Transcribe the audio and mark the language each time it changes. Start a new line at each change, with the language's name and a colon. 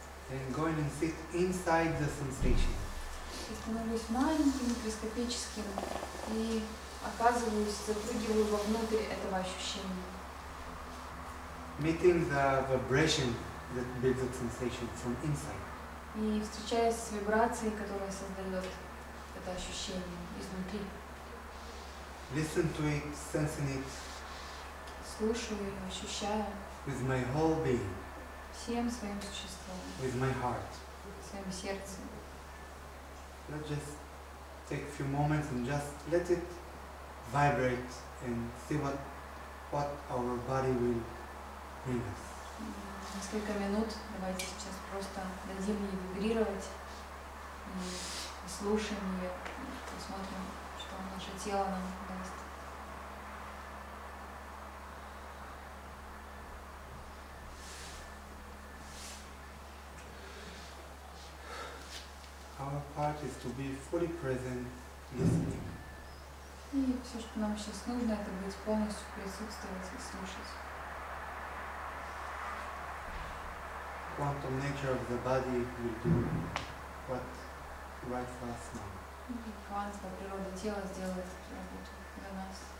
English: and go in and sit inside the sensation.
Russian: и становлюсь маленьким, микроскопическим, и оказываюсь, запрыгиваю вовнутрь этого ощущения.
English: Meeting the vibration that builds that sensation from inside.
Russian: И встречаясь с вибрацией, которая создает это ощущение изнутри.
English: Listen to it, sensing it
Russian: Слушаю ее, ощущаю
English: with my whole being,
Russian: всем своим существом,
English: with my heart.
Russian: своим сердцем.
English: Let's just take a few moments and just let it vibrate and see what our body will bring us.
Russian: Несколько минут давайте сейчас просто дадим ей вибрировать и слушаем ее, посмотрим, что наше тело нам даст.
English: Our part is to be fully present, listening.
Russian: И все, что нам сейчас нужно, это быть полностью присутствовать и слушать.
English: Quantum nature of the body will do what right for us now.
Russian: И квантовая природа тела сделает эту работу для нас.